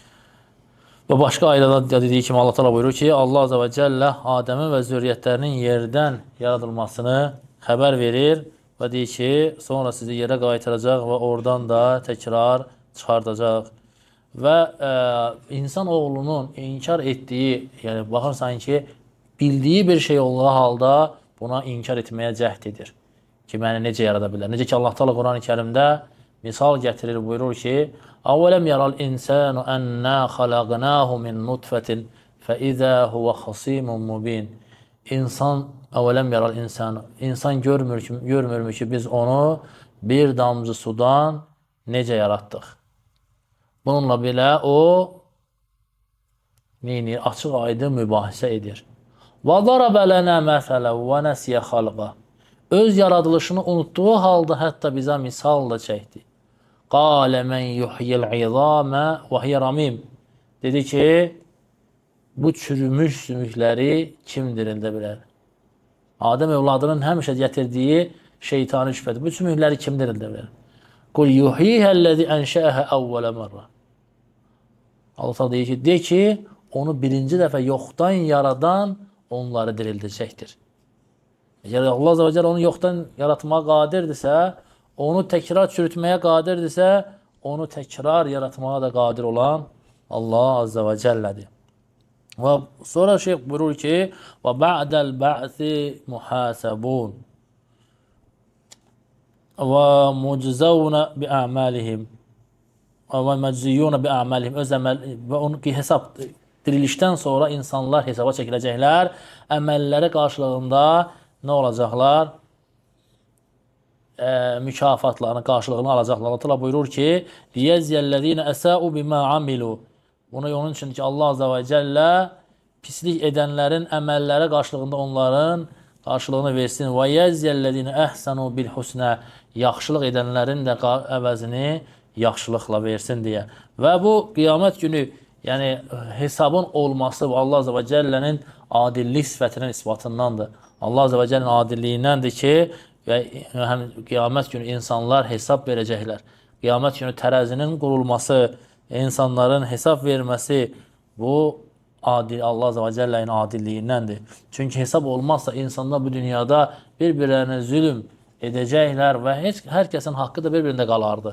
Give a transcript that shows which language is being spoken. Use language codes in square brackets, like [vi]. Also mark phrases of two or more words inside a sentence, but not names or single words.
[az] Və başqa ayədə dediyi kimi Allah Teala buyurur ki, Allah [ar] عز وجل [az] Adəmin və zürriyyətlərinin yerdən yaradılmasını xəbər verir və deyir ki, sonra sizi yerə qaytaracaq və oradan da təkrar çıxardacaq. Və insan oğlunun inkar etdiyi, yəni baxırsan ki, bildiyi bir şey olduğu halda buna inkar etməyə cəhd edir. Ki, məni necə yarada bilər? Necə ki, Allah Teala Quran-ı Kərimdə misal gətirir, buyurur ki, [ar] أَوَلَمْ يَرَى الْإِنْسَانُ أَنَّا خَلَقْنَاهُ مِنْ نُطْفَةٍ فَإِذَا هُوَ خَصِيمٌ مُبِينٌ [az] İnsan görmürmü ki, biz onu bir damcı sudan necə yaratdıq? Bununla belə o açıq aydın mübahisə edir. [ar] وَضَرَبَ لَنَا مَثَلًا وَنَسِيَ خَلْقَهُ [az] Öz yaradılışını unuttuğu halda hətta bizə misal da çəkdi. [ar] قَالَ مَنْ يُحْيِ الْعِظَامَ وَهِيَ رَمِيمٌ [az] Dedi ki, bu çürümüş sümükləri kim dirildə bilər? Adəm övladının həmişə gətirdiyi şeytani şübhədir. Bu sümükləri kim dirildə bilər? [ar] قُلْ يُحْيِهَا الَّذِي أَنْشَأَهَا أَوَّلَ مَرَّةٍ [az] Allah deyir ki, de ki, onu birinci dəfə yoxdan yaradan onları dirildəcəkdir. Əgər Allah [ar] عز وجل [az] onu yoxdan yaratmağa qadirdirsə, onu təkrar çürütməyə qadirdirsə, onu təkrar yaratmağa da qadir olan Allah [ar] عز وجل. [az] Və sonra şeyh buyurur ki, [ar] وَبَعْدَ الْبَعْثِ مُحَاسَبُونَ وَمُجْزَوْنَ بِأَعْمَالِهِمْ وَمَجْزِيُّونَ بِأَعْمَالِهِمْ [az] Öz əməl və onun ki, hesab dirilişdən sonra insanlar hesaba çəkiləcəklər. Əməlləri qarşılığında nə olacaqlar? mükafatlarını, qarşılığını alacaqlar. Allah Teala buyurur ki: [ar] "ليجزي الذين أساءوا بما عملوا." [az] Bunu onun üçün ki, Allah [ar] عز وجل [az] pislik edənlərin əməlləri qarşılığında onların qarşılığını versin. Və [ar] يجزي الذين أحسنوا بالحسنى. [az] Yaxşılıq edənlərin də əvəzini yaxşılıqla versin deyə. Və bu qiyamət günü, yəni hesabın olması Allah [ar] عز وجل [az] adillik sifətinin isbatındandır. Allah [ar] عز وجل [az] adilliyindəndir ki, və həm qiyamət günü insanlar hesab verəcəklər. Qiyamət günü tərəzinin qurulması, insanların hesab verməsi bu Allah [ar] عز وجل [az] adilliyindəndir. Çünki hesab olmazsa insanlar bu dünyada bir-birlərinə zülm edəcəklər və hər kəsin haqqı da bir-birində qalardı.